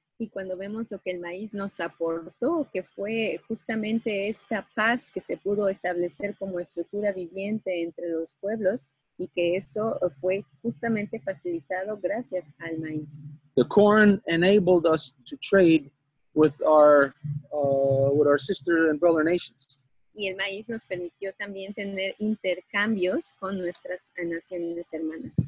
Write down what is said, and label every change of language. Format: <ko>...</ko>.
<es>Y cuando vemos lo que el maíz nos aportó, que fue justamente esta paz que se pudo establecer como estructura viviente entre los pueblos, y que eso fue justamente facilitado gracias al maíz.</es> <en>The corn enabled us to trade with our sister and brother nations.</en> <es>Y el maíz nos permitió también tener intercambios con nuestras naciones hermanas.</es>